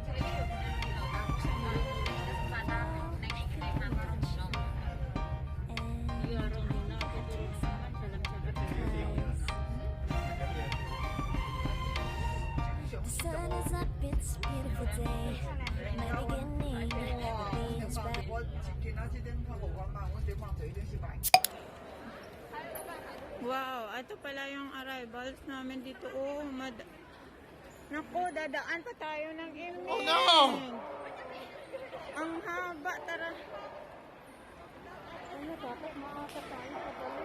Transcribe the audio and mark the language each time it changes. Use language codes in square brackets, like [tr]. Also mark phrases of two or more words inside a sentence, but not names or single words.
[en] The sun is up, it's a beautiful day. My beginning, the being's back. [yue] 我見到呢啲泡泡光嘛，我哋望住呢啲白。 [tl] Wow, ito pala yung arrivals namin dito. Oh, Naku, dadaan pa tayo ng evening. [en] Oh no! [tl] Ang haba, tara. Ano, dapat maasa tayo pabalik.